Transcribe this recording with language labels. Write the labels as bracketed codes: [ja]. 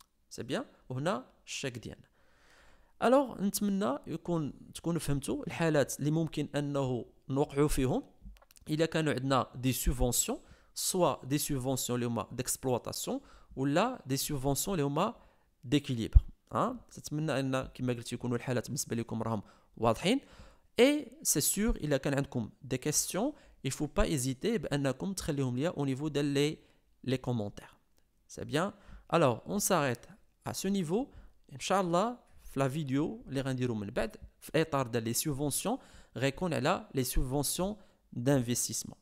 [ar] سي بيان. وهنا الشيك ديالنا. الوغ نتمنى تكونوا فهمتوا الحالات اللي ممكن انه نوقعوا فيهم الا كانوا عندنا دي سوبفونسيون، سوا دي سوبفونسيون اللي هما ديكسبلواتاسيون ولا دي سوبفونسيون اللي هما ديكيليبر. نتمنى ان كما قلت يكونوا الحالات بالنسبه لكم راهم واضحين. [fr] Et c'est sûr, il y a quand même des questions, il ne faut pas hésiter [ar] بأنكم تخليهم لي [fr] au niveau de les commentaires. C'est bien. Alors, on s'arrête à ce niveau. [ar] Inch'Allah, في [fr] la vidéo [ar] اللي غنديروا من بعد في إطار ديال les subventions غيكون على [fr] les subventions d'investissement.